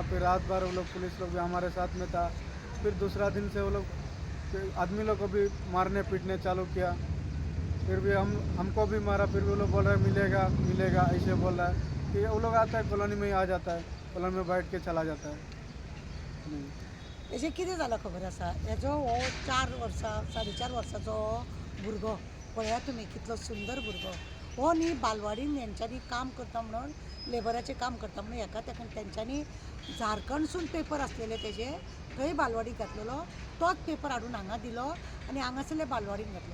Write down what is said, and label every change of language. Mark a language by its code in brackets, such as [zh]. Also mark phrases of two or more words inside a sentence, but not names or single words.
[hi] फिर रात भर वो लोग पुलिस लोग भी हमारे साथ में था। फिर दूसरा दिन से वो लोग आदमी लोग को भी मारने पीटने चालू किया। फिर भी हमको भी मारा। फिर भी वो लोग बोल रहे हैं मिलेगा मिलेगा, ऐसे बोल रहा है कि वो लोग आता है कॉलोनी में ही आ जाता है, कॉलोनी में बैठ के चला जाता है। नहीं, [kok] हेजें कितें जालां खबर आसा, हेजो हो 4 वर्सां 4.5 वर्साचो भुरगो पळयात तुमी कितलो सुंदर भुरगो हो न्ही बालवाडीन हेंच्यांनी काम करता म्हणून लेबराचें काम करता म्हणून हेका तेका तेंच्यांनी झारखंडसून पेपर आसलेले तेजे थंय बालवाडीक घातलेलो, तोच पेपर हाडून हांगा दिलो आनी हांगासरले बालवाडीन घातलो।